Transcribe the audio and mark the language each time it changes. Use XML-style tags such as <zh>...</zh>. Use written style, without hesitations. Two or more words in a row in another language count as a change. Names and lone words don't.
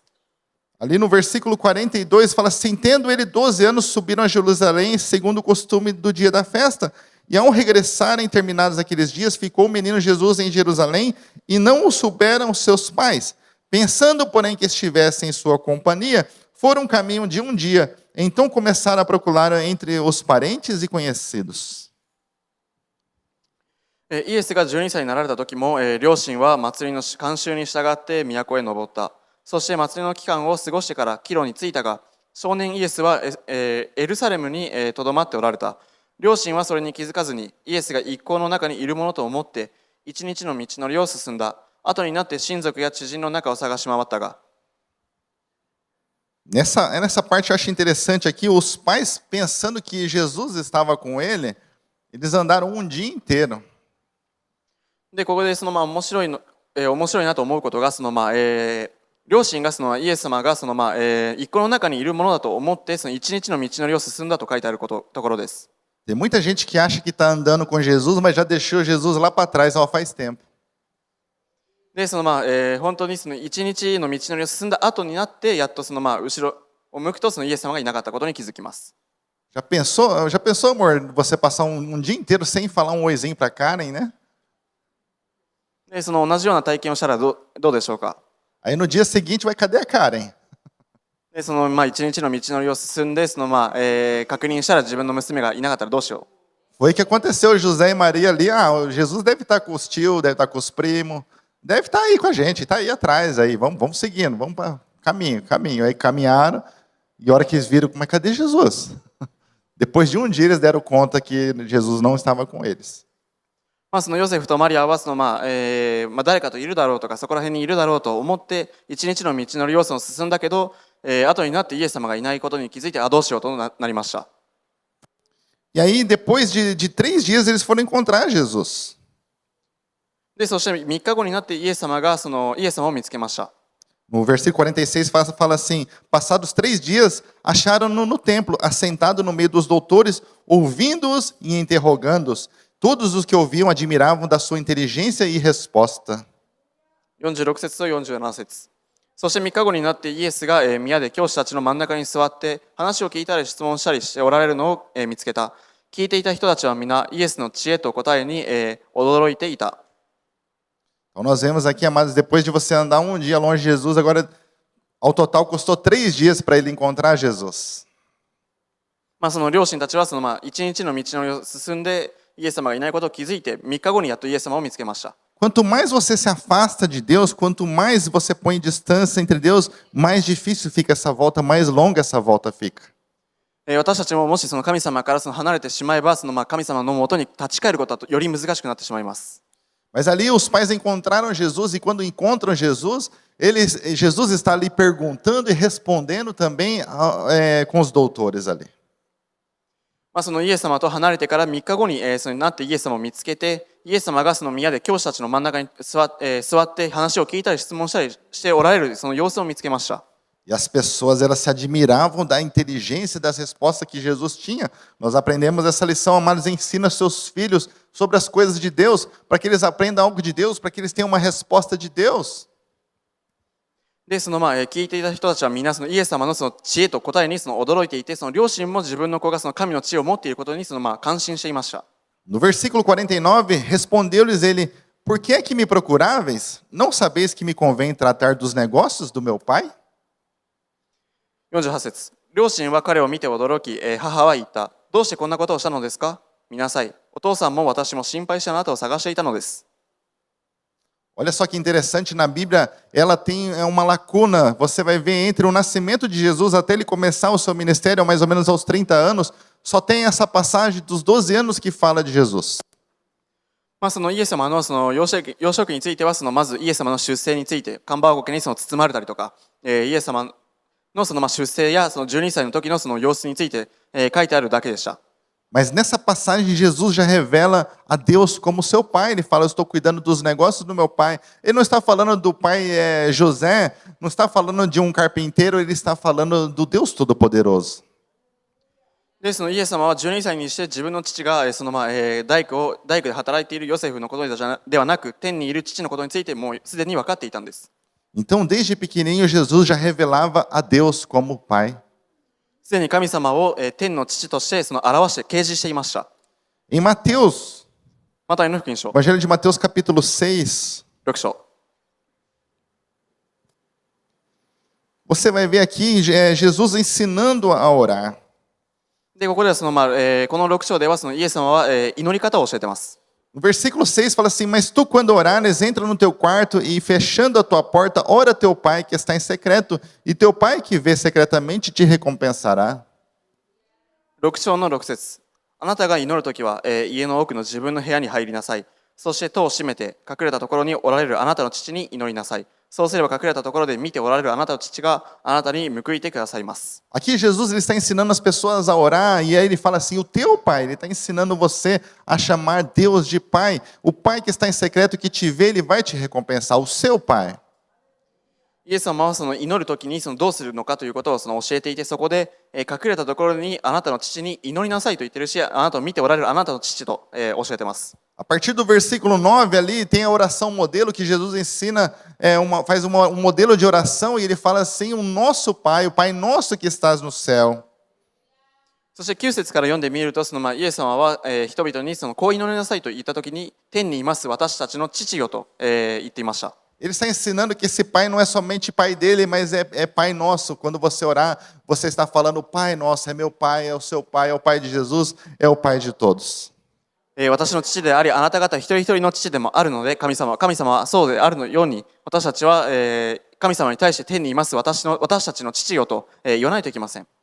<pt>Ali no versículo 42 fala assim: tendo ele 12 anos, subiram a Jerusalém segundo o costume do dia da festa. E ao regressarem, terminados aqueles dias, ficou o menino Jesus em Jerusalém e não o souberam seus pais. Pensando, porém, que estivessem em sua companhia, foram caminho de um dia. Então começaram a procurar entre os parentes e conhecidos.</pt> <ja>イエスが12歳になられた時も、両親は祭りの慣習に従って都へ登った。そして祭りの期間を過ごしてから帰路に着いたが、少年イエスはエルサレムにとどまっておられた。両親はそれに気づかずに、イエスが一行の中にいるものと思って、一日の道のりを進んだ。後になって親族や知人の中を探し回ったが。</ja> <pt>Nessa parte eu acho interessante aqui, os pais pensando que Jesus estava com ele, eles andaram um dia inteiro.</pt> <ja>で、ここで面白いなと思うことが、両親がイエス様が一行の中にいるものだと思って、その一日の道のりを進んだと書いてあるところです。</ja> <pt>Tem muita gente que acha que está andando com Jesus, mas já deixou Jesus lá para trás faz tempo.</pt> <ja>で、本当に一日の道のりを進んだ後になって、やっと後ろを向くとイエス様がいなかったことに気づきます。</ja> <pt>Já pensou, amor, você passar um dia inteiro sem falar um oizinho para Karen, né?</pt> <ja>で、同じような体験をしたらどうでしょうか。</ja> <pt>Aí no dia seguinte vai, cadê a Karen?</pt> <ja>で、一日の道のりを進んで、確認したら自分の娘がいなかったらどうしよう。</ja> <pt>Foi o que aconteceu, José e Maria ali. Ah, Jesus deve estar com os tios, deve estar com os primos, deve estar aí com a gente, está aí atrás aí. Vamos seguindo, vamos para caminho. Aí caminharam e a hora que eles viram, mas cadê Jesus? Depois de um dia eles deram conta que Jesus não estava com eles.</pt> <ja>ヨセフとマリアは誰かといるだろうとかそこら辺にいるだろうと思って一日の道のりを進んだけど、後になってイエス様がいないことに気づいてどうしようとなりました。</ja> <pt>E aí depois de 3 dias eles foram encontrar Jesus.</pt> <ja>で、そして3日後になってイエス様を見つけました。</ja> <pt>No versículo 46 fala assim: passados 3 dias, acharam-no no templo, assentado no meio dos doutores, ouvindo-os e interrogando-os. Todos os que ouviam admiravam da sua inteligência e resposta.</pt> <ja>46 節と47節。そして3日後になってイエスが宮で教師たちの真ん中に座って話を聞いたり質問したりしておられるのを見つけた。聞いていた人たちは皆イエスの知恵と答えに驚いていた。</ja> <pt>Então nós vemos aqui, amados, depois de você andar um dia longe de Jesus, agora ao total custou 3 dias para ele encontrar Jesus.</pt> <ja>両親たちは一日の道のりを進んでイエス様がいないことを気づいて3日後にやっとイエス様を見つけました。</ja> <pt>Quanto mais você se afasta de Deus, quanto mais você põe distância entre Deus, mais difícil fica essa volta, mais longa essa volta fica.</pt> <ja>私たちももし神様から離れてしまえば神様のもとに立ち返ることはより難しくなってしまいます。</ja> <pt>Mas ali os pais encontraram Jesus e quando encontram Jesus, Jesus está ali perguntando e respondendo também com os doutores ali.</pt> <ja>イエス様と離れてから3日後になってイエス様を見つけて、イエス様が宮で教師たちの真ん中に座って話を聞いたり質問したりしておられるその様子を見つけました。</ja> <pt>E as pessoas elas se admiravam da inteligência e das respostas que Jesus tinha. Nós aprendemos essa lição, amados, ensina seus filhos sobre as coisas de Deus, para que eles aprendam algo de Deus, para que eles tenham uma resposta de Deus.</pt> <ja>で、聞いていた人たちは皆イエス様の知恵と答えに驚いていて、両親も自分の子が神の知恵を持っていることに感心していました。</ja> <pt>No versículo 49, respondeu-lhes ele: Por que é que me procuráveis? Não sabeis que me convém tratar dos negócios do meu pai?</pt> <ja>48 節。両親は彼を見て驚き、母は言った。どうしてこんなことをしたのですか？見なさい。お父さんも私も心配してあなたを探していたのです。</ja> <pt>Olha só que interessante, na Bíblia ela tem uma lacuna. Você vai ver entre o nascimento de Jesus até ele começar o seu ministério, mais ou menos aos 30 anos, só tem essa passagem dos 12 anos que fala de Jesus.</pt> <ja>イエス様の幼少期についてはまずイエス様の出生について、カンバーゴ家に包まれたりとか、 イエス様のその出生やその12歳の時のその様子について書いてあるだけでした。</ja> <pt>Mas nessa passagem, Jesus já revela a Deus como seu pai. Ele fala: eu estou cuidando dos negócios do meu pai. Ele não está falando do pai José, não está falando de um carpinteiro, ele está falando do Deus Todo-Poderoso.</pt> <ja>で、そのイエス様は12歳にして自分の父がその大工で働いているヨセフのことではなく、天にいる父のことについてもうすでに分かっていたんです。</ja> <pt>Então, desde pequenininho, Jesus já revelava a Deus como pai.</pt> <ja>すでに神様を天の父としてその表して掲示していました。</ja> <pt>Em Mateus,</pt> <ja>マタイの福音書</ja> <pt>Evangelho de Mateus, capítulo 6,</pt> <ja>6章。</ja> <pt>você vai ver aqui Jesus ensinando a orar.</pt> <ja>で、ここではこの6章ではそのイエス様は祈り方を教えています。</ja> <pt>No versículo 6 fala assim: mas tu, quando orares, entra no teu quarto e, fechando a tua porta, ora teu pai que está em secreto, e teu pai que vê secretamente te recompensará.</pt> <ja>6 章の6節。あなたが祈るときは、家の奥の自分の部屋に入りなさい。そして戸を閉めて、隠れたところにおられるあなたの父に祈りなさい。そうすれば隠れたところで見ておられるあなたの父があなたに報いてくださいます。</ja> <pt>Aqui Jesus ele está ensinando as pessoas a orar, e aí ele fala assim: o teu pai, ele está ensinando você a chamar Deus de pai. O pai que está em secreto, que te vê, ele vai te recompensar. O seu pai.</pt> <ja>イエス様はその祈るときにどうするのかということを教えていて、そこで隠れたところにあなたの父に祈りなさいと言ってるし、あなたを見ておられるあなたの父と教えてます。</ja> <pt>A partir do versículo 9 ali tem a oração modelo que Jesus ensina, faz um modelo de oração, e ele fala assim: o nosso pai, o pai nosso que estás no céu.</pt> <ja>そして9節から読んでみると、イエス様は人々にこう祈りなさいと言ったときに、天にいます私たちの父よと言っていました。</ja> <pt>Ele está ensinando que esse pai não é somente pai dele, mas é pai nosso. Quando você orar, você está falando: pai nosso, é meu pai, é o seu pai, é o pai de Jesus, é o pai de todos.</pt> <ja>私の父であり、あなた方一人一人の父でもあるので、神様はそうであるように、私たちは神様に対して天にいます私たちの父よと言わないといけません。</ja>